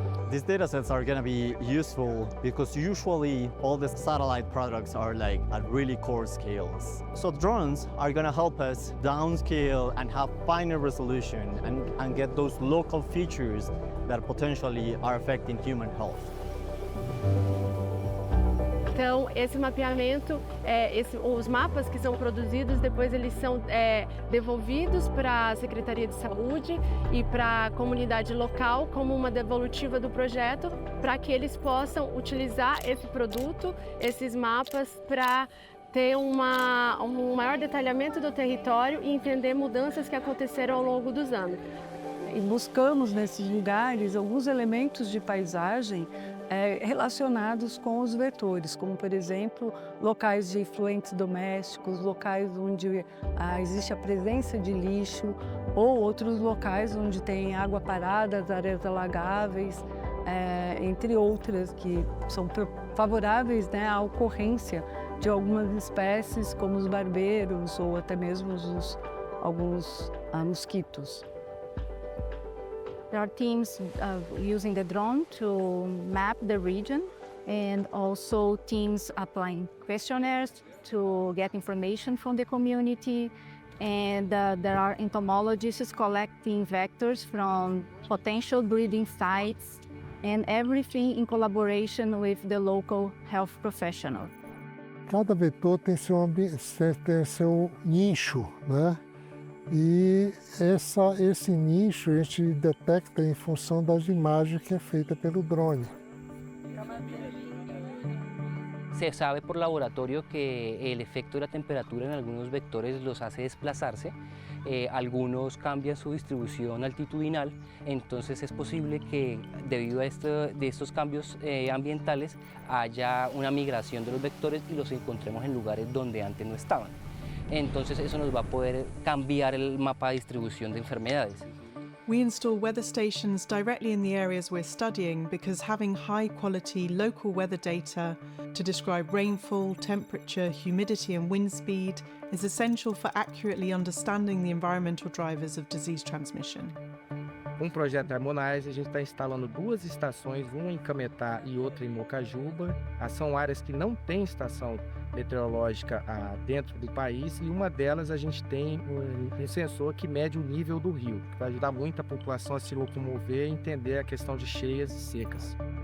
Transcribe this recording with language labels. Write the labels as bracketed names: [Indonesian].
[English] These data sets are going to be useful because usually all the satellite products are like at really coarse scales. So drones are going to help us downscale and have finer resolution and get those local features that potentially are affecting human health. [Portuguese] Então, esse mapeamento, os mapas que são produzidos, depois eles são devolvidos para a Secretaria de Saúde e para a comunidade local como uma devolutiva do projeto, para que eles possam utilizar esse produto, esses mapas, para ter um maior detalhamento do território e entender mudanças que aconteceram ao longo dos anos. E buscamos nesses lugares alguns elementos de paisagem relacionados com os vetores, como, por exemplo, locais de efluentes domésticos, locais onde existe a presença de lixo, ou outros locais onde tem água parada, áreas alagáveis, entre outras, que são favoráveis, né, à ocorrência de algumas espécies, como os barbeiros ou até mesmo alguns mosquitos. [English] There are teams using the drone to map the region, and also teams applying questionnaires to get information from the community. And there are entomologists collecting vectors from potential breeding sites, and everything in collaboration with the local health professional. [Portuguese] Cada vetor tem seu nicho, né? E esse nicho a gente detecta em função das imagens que é feita pelo drone. [Spanish] Se sabe por laboratorio que el efecto de la temperatura en algunos vectores los hace desplazarse, algunos cambian su distribución altitudinal, entonces es posible que debido a estos cambios ambientales haya una migración de los vectores y los encontremos en lugares donde antes no estaban. Entonces eso nos va a poder cambiar el mapa de distribución de enfermedades. [English] We install weather stations directly in the areas we're studying because having high-quality local weather data to describe rainfall, temperature, humidity and wind speed is essential for accurately understanding the environmental drivers of disease transmission. [Portuguese] Com o projeto Harmonize, a gente está instalando 2 estações, uma em Cametá e outra em Mocajuba. São áreas que não têm estação meteorológica dentro do país, e uma delas a gente tem um sensor que mede o nível do rio, que vai ajudar muito a população a se locomover e entender a questão de cheias e secas.